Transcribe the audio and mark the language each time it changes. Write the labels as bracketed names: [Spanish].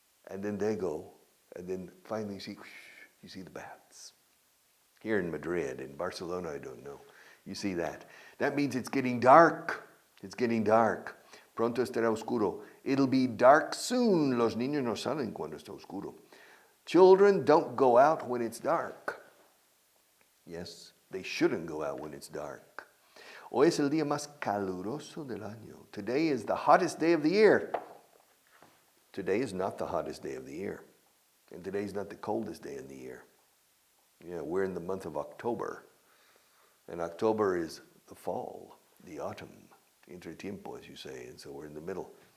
[English] And then they go, and then finally you see the bats. Here in Madrid, in Barcelona, I don't know. You see that. That means it's getting dark. It's getting dark. [Spanish] Pronto estará oscuro. [English] It'll be dark soon. [Spanish] Los niños no salen cuando está oscuro. [English] Children don't go out when it's dark. Yes, they shouldn't go out when it's dark. [Spanish] Hoy es el día más caluroso del año. [English] Today is the hottest day of the year. Today is not the hottest day of the year. And today is not the coldest day of the year. Yeah, we're in the month of October. And October is the fall, the autumn, entretiempo, as you say. And so we're in the middle.